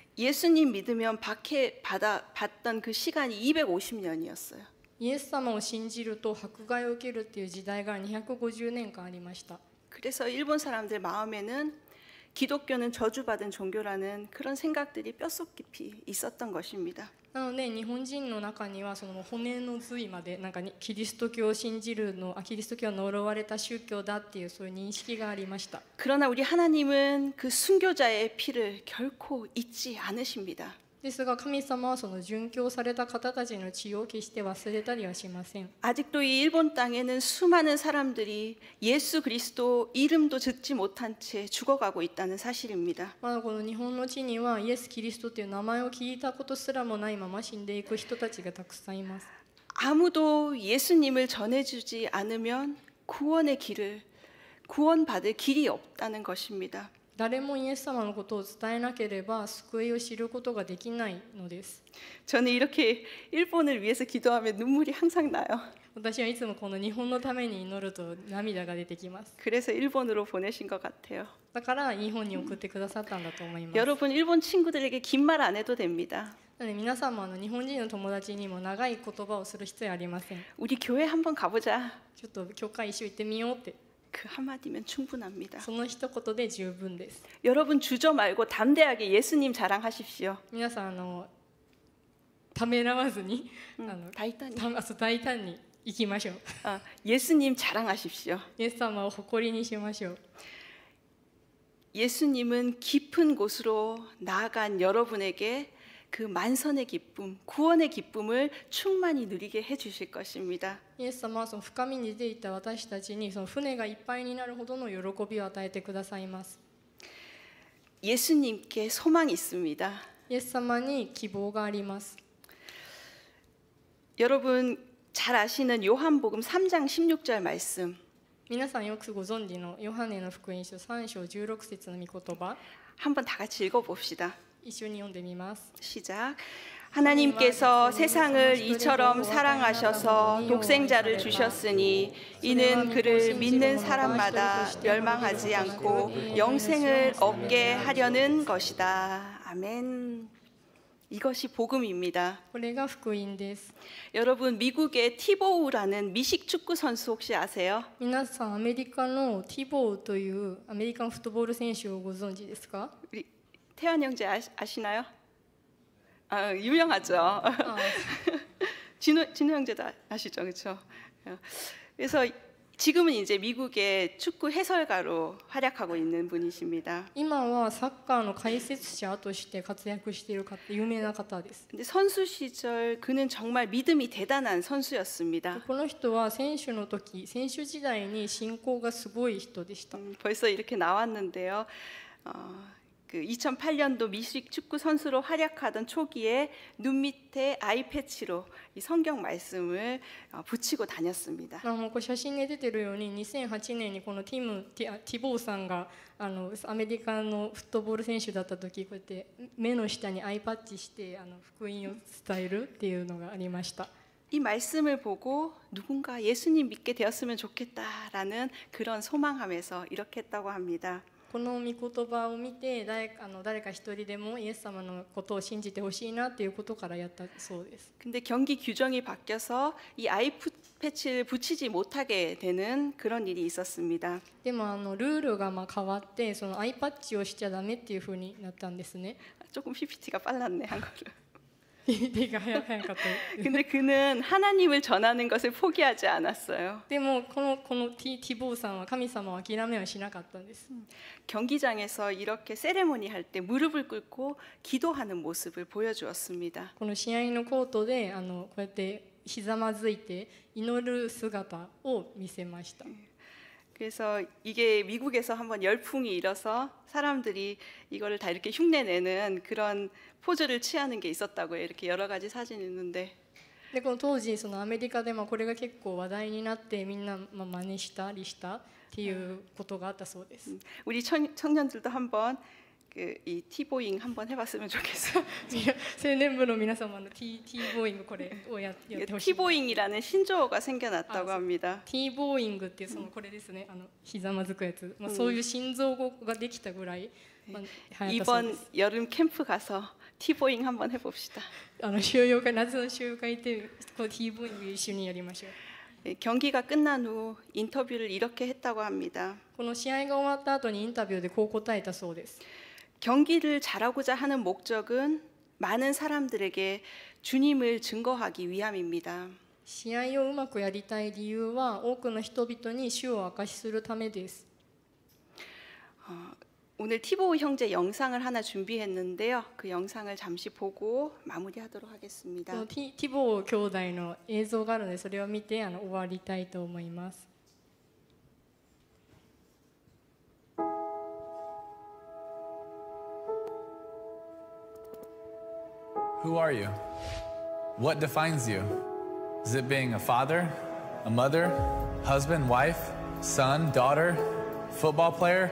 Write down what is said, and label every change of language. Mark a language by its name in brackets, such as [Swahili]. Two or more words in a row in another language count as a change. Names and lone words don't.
[Korean] 예수님 믿으면 받던 그 시간이 250년이었어요. [Japanese] イエス様を信じると迫害を受けるっていう時代が250年間ありました。 [Korean] 그래서 일본 사람들 마음에는 기독교는 저주받은 종교라는 그런 생각들이 뼛속 깊이 있었던 것입니다. [Japanese] なので日本人の中にはその骨の髄までキリスト教を信じるのキリスト教は呪われた宗教だっていうそういう認識がありました。 [Korean] 그러나 우리 하나님은 그 순교자의 피를 결코 잊지 않으십니다. [Japanese] ですが神様はその殉教された方たちの血を決して忘れたりはしません。 [Korean] 아직도 이 일본 땅에는 수많은 사람들이 예수 그리스도 이름도 듣지 못한 채 죽어가고 있다는 사실입니다. [Japanese] まだこの日本の地にはイエス・キリストという名前を聞いたことすらもないまま死んでいく人たちがたくさんいます。 [Korean] 아무도 예수님을 전해주지 않으면 구원받을 길이 없다는 것입니다. [Japanese] 誰もイエス様のことを伝えなければ救いを知ることができないのです。 [Korean] 저는 이렇게 일본을 위해서 기도하면 눈물이 항상 나요. [Japanese] 私はいつもこの日本のために祈ると涙が出てきます。 [Korean] 그래서 일본으로 보내신 것 같아요. [Japanese] だから日本に送ってくださったんだと思います。 [Korean] 여러분 일본 친구들에게 긴 말 안 해도 됩니다. [Japanese] なので皆さんも日本人の友達にも長い言葉をする必要ありません。 [Korean] 우리 교회 한번 가보자. [Japanese] ちょっと教会一緒行ってみようって、 [Korean] 그 한마디면 충분합니다. [Japanese] その一言で十分です。 [Korean] 여러분 주저 말고 담대하게 예수님 자랑하십시오. [Japanese] 皆さんためらわずに、大胆に行きましょう。 [Korean] 예수님 자랑하십시오. [Japanese] イエス様を誇りにしましょう。 [Korean] 예수님은 깊은 곳으로 나아간 여러분에게 그 만선의 기쁨, 구원의 기쁨을 충만히 누리게 해주실 것입니다. [Japanese] イエス様はその深みに出ていった私たちにその船がいっぱいになるほどの喜びを与えてくださいます。 [Korean] 예수님께 소망이 있습니다. [Japanese] イエス様に希望があります。 [Korean] 여러분 잘 아시는 요한복음 3장 16절 말씀 [Japanese] 皆さんよくご存知のヨハネの福音書3章16節の御言葉 [Korean] 한번 다 같이 읽어봅시다. [Japanese] 一緒に読んでみます。 [Korean] 시작. 하나님께서 세상을 이처럼 사랑하셔서 독생자를 주셨으니 이는 그를 믿는 사람마다 멸망하지 않고 영생을 얻게 하려는 것이다. 아멘. 이것이 복음입니다. [Japanese] これが福音です。 [Korean] 여러분 미국의 티보우라는 미식 축구 선수 혹시 아세요? [Japanese] 皆さんアメリカのティボーというアメリカンフットボール選手をご存知ですか？ [Korean] 우리 태환 형제 아시나요? 아, 유명하죠. 진우 형제도 아시죠, 그렇죠? 그래서 지금은 이제 미국의 축구 해설가로 활약하고 있는 분이십니다. [Japanese] 今はサッカーの解説者として活躍している方、有名な方です。 [Korean] 근데 선수 시절 그는 정말 믿음이 대단한 선수였습니다. [Japanese] この人は選手の時、選手時代に信仰がすごい人でした。 [Korean] 벌써 이렇게 나왔는데요. 그 2008년도 미식 축구 선수로 활약하던 초기에 눈 밑에 아이 패치로 이 성경 말씀을 붙이고 다녔습니다. [Japanese] こう写真に出てるように2008年にこのティボーさんがアメリカのフットボール選手だった時こうやって目の下にアイパッチして福音を伝えるっていうのがありました。 [Korean] 이 말씀을 보고 누군가 예수님 믿게 되었으면 좋겠다라는 그런 소망하면서 이렇게 했다고 합니다. [Japanese] この御言葉を見て誰か一人でもイエス様のことを信じてほしいなっていうことからやったそうです。 [Korean] 근데 경기 규정이 바뀌어서 이 아이 패치를 붙이지 못하게 되는 그런 일이 있었습니다. [Japanese] でもルールが変わってそのアイパッチをしちゃダメっていう風になったんですね。 [Korean] 조금 PPT가 빨랐네 한거를. [Japanese] 手が早かった。 [Korean] 근데 그는 하나님을 전하는 것을 포기하지 않았어요. [Japanese] でもこのティボーさんは神様を諦めはしなかったんです。 [Korean] 경기장에서 이렇게 세레모니 할 때 무릎을 꿇고 기도하는 모습을 보여주었습니다. [Japanese] この試合のコートでこうやってひざまずいて祈る姿を見せました。 [Korean] 그래서 이게 미국에서 한번 열풍이 일어서 사람들이 이거를 다 이렇게 흉내내는 그런 포즈를 취하는 게 있었다고요. 이렇게 여러 가지 사진이 있는데. [Japanese] でこの当時アメリカでこれが結構話題になってみんな真似したりしたっていうことがあったそうです。 [Korean] 우리 청년들도 한번 이 티보잉 한번 해봤으면 좋겠어요. [Japanese] 青年部の皆様のティーボーイングこれをやってほしい。 [Korean] 티보잉이라는 신조어가 생겨났다고 합니다. [Japanese] ティーボーイングっていうこれですね。ひざまずくやつ。そういう心臓語ができたぐらい流行ったそうで [Korean] 이번 [Japanese] す。 [Korean] 여름 캠프 가서 티보잉 한번 해봅시다. [Japanese] 夏の集会でこのティーボーイング一緒にやりましょう。 [Korean] 경기가 끝난 후 인터뷰를 이렇게 했다고 합니다. [Japanese] この試合が終わった後にインタビューでこう答えたそうです。 [Korean] 경기를 잘하고자 하는 목적은 많은 사람들에게 주님을 증거하기 위함입니다. [Japanese] 試合をうまくやりたい理由は多くの人々に主を証しするためです。 [Korean] 오늘 티보우 형제 영상을 하나 준비했는데요. 그 영상을 잠시 보고 마무리하도록 하겠습니다. [Japanese] このティボー兄弟の映像があるのでそれを見て終わりたいと思います。 [English] Who are you? What defines you? Is it being a father, a mother, husband, wife, son, daughter, football player?